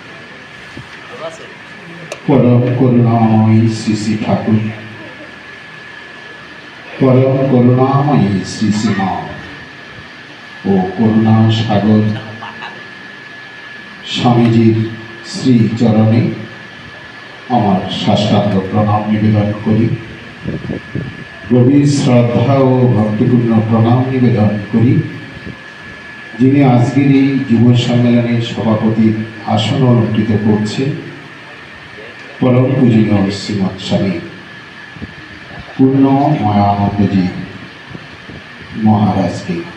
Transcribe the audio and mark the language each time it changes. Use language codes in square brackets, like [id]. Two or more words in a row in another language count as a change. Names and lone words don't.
[bn] পরম করুণাময়ী শ্রী শ্রী ঠাকুর, পরম করুণাময়ী শ্রী শ্রী মা ও করুণা সাগর স্বামীজির শ্রী চরণে আমার সাষ্টাঙ্গ প্রণাম নিবেদন করি। গভীর শ্রদ্ধা ও ভক্তিপূর্ণ প্রণাম নিবেদন করি যিনি আজকের এই যুব সম্মেলনের সভাপতির আসন অলঙ্কৃত করছেন পরম পূজনীয় শ্রীমৎ স্বামী পূর্ণ ময়ানন্দজি মহারাজকে,